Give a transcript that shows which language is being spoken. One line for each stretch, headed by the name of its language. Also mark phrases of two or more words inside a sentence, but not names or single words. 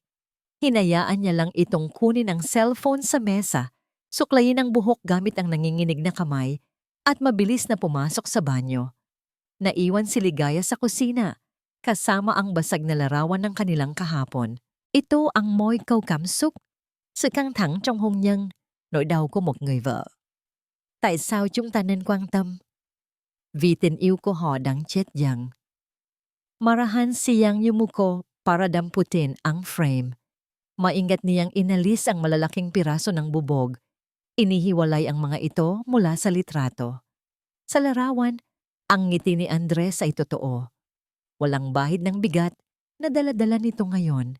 Filipino: Hinayaan niya lang itong kunin ang cellphone sa mesa, suklayin ang buhok gamit ang nanginginig na kamay, at mabilis na pumasok sa banyo. Naiwan si Ligaya sa kusina, kasama ang basag na larawan ng kanilang kahapon. Ito ang
Vietnamese: Moy Câu Cảm Xúc, sự căng thẳng trong hôn nhân, nỗi đau của một người vợ. Tại sao chúng ta nên quan tâm? Vì tình yêu của họ đang chết dần.
Filipino: Marahan siyang yumuko para damputin ang frame. Maingat niyang inalis ang malalaking piraso ng bubog. Inihiwalay ang mga ito mula sa litrato. Sa larawan, ang ngiti ni Andres ay totoo. Walang bahid ng bigat na dala-dala nito ngayon.